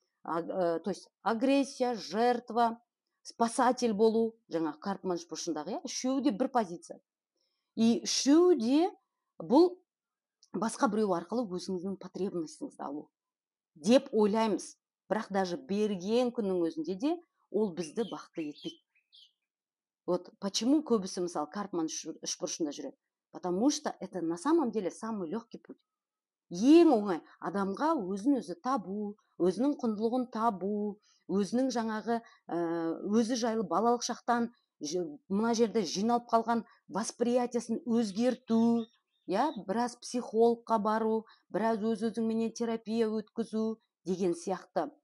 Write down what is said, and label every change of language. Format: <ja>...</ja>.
<ru>То есть</ru> <kk>агрессия, жертва, спасатель болу, жаңағы Карпман бұрышындағы, иә, үшеуі де бір позиция. И үшеуі де бұл басқа біреу арқылы өзіңіздің потребностіңізді алу деп ойлаймыз. Бірақ даже берген күннің өзінде де ол бізді бақытты етпейді.</kk> <ru>Вот почему</ru> <kk>көбісі, мысалы, Карпман үшбұрышында жүреді?</kk> <ru>Потому что это на самом деле самый легкий путь.</ru> <kk>Ең оңай адамға өзін өзі табу, өзінің құндылығын табу, өзінің жаңағы өзі жайлы балалық шақтан мына жерде жиналып қалған восприятиясын өзгерту, иә, біраз психологқа бару, біраз өзіңменен терапия өткізу деген сияқты.</kk>